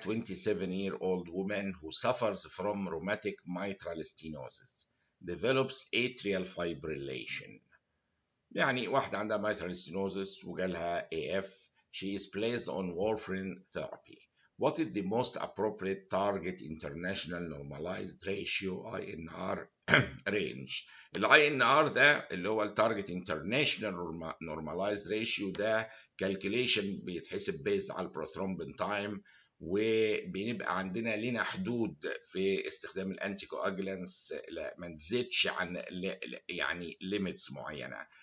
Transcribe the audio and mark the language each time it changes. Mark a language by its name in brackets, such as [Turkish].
[English] 27-year-old woman who suffers from rheumatic mitral stenosis develops atrial fibrillation. [Arabic] يعني واحدة عندها mitral stenosis وجالها AF. [English] She is placed on warfarin therapy. What is the most appropriate target international normalized ratio INR range؟ [Arabic] ال INR ده اللي هو ال Target International Normalized Ratio ده calculation بيتحسب based على البروثرومبين تايم، وبنبقى عندنا لنا حدود في استخدام الانتي كواجلانس ما تزيدش عن يعني ليميتس معينه.